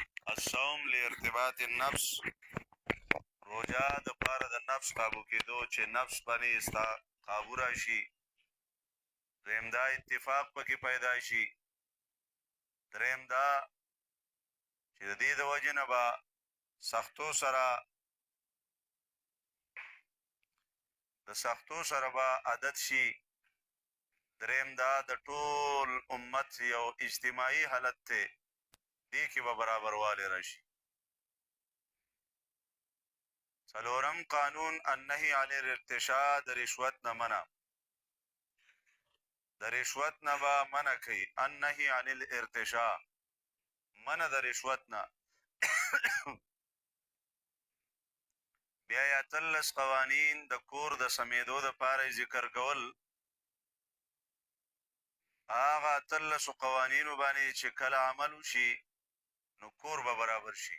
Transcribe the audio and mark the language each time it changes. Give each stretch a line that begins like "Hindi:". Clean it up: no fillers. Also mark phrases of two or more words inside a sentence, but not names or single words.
Arabic: الصوم لارتباط النفس،
Pashto: روجا د پاره د نفس قابو کېدو چې نفس باندې استا قابو راشي. دریم دا اتفاق پکې پیدا شي. دریم دا چې د دې د وجې نه به سختو سره به عادت شي. دریم دا د ټول امت یو اجتماعي حالت ته دې کې به برابروالی راشي. څلورم قانون
Arabic: النهي عن الارتشاء،
Pashto: د رشوت نه منع. د رشوت نه به منع کوي.
Arabic: النهي عن الارتشاء،
Pashto: منع د رشوت نه. بیا یا 13 قوانین د کور د سمیدو د پاره ذکر کول. هغه 13 قوانینو باندې چې کله عمل وشي نو کور به برابر شي.